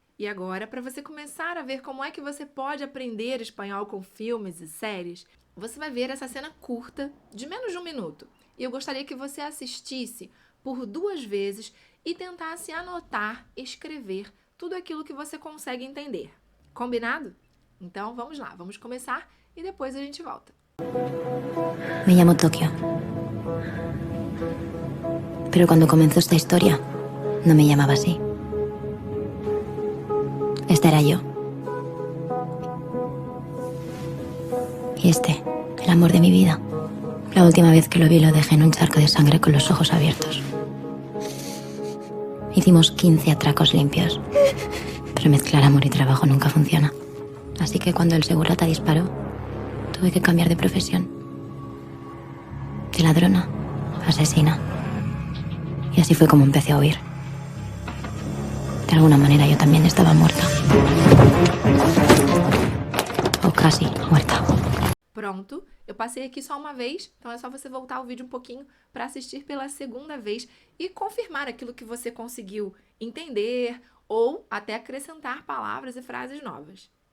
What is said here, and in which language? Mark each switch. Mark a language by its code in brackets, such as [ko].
[pt] E agora, para você começar a ver como é que você pode aprender espanhol com filmes e séries, você vai ver essa cena curta, de menos de 1 minuto. E eu gostaria que você assistisse por 2 vezes e tentasse anotar, escrever tudo aquilo que você consegue entender. Combinado? Então, vamos lá, vamos começar e depois a gente volta. [es] Me llamo Tokio. Pero cuando comenzó esta historia, no me llamaba así. Esta era yo. Y este, el amor de mi vida. La última vez que lo vi lo dejé en un charco de sangre con los ojos abiertos. Hicimos 15 atracos limpios. Pero mezclar amor y trabajo nunca funciona. Así que cuando el segurata disparó, tuve que cambiar de profesión. De ladrona a asesina. Y así fue como empecé a huir. De alguna manera yo también estaba muerta. O casi muerta. [pt] Pronto, eu passei aqui só uma vez, então é só você voltar o vídeo um pouquinho para assistir pela segunda vez e confirmar aquilo que você conseguiu entender ou até acrescentar palavras e frases novas.